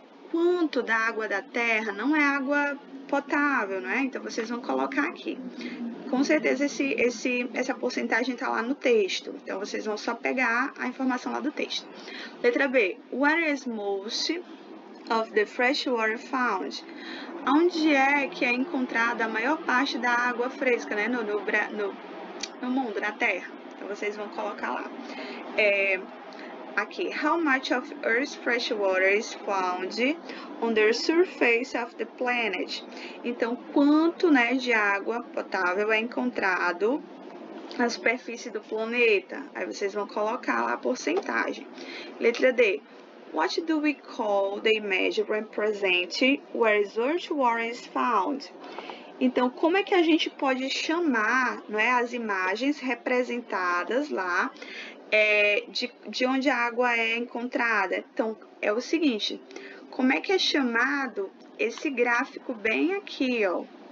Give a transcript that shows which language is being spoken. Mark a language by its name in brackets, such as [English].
[Portuguese] Quanto da água da terra não é água potável, não é? Então, vocês vão colocar aqui. Com certeza, essa porcentagem está lá no texto. Então, vocês vão só pegar a informação lá do texto. Letra B. [English] Where is most of the fresh water found? [Portuguese] Onde é que é encontrada a maior parte da água fresca, né? No mundo, na Terra. Então, vocês vão colocar lá. Aqui, [English] how much of Earth's fresh water is found on the surface of the planet? [Portuguese] Então, quanto, né, de água potável é encontrado na superfície do planeta? Aí vocês vão colocar lá a porcentagem. Letra D. [English] What do we call the image representing where earth water is found? [Portuguese] Então, como é que a gente pode chamar, não é, as imagens representadas lá de onde a água é encontrada? Então, é o seguinte, como é que é chamado esse gráfico bem aqui, ó?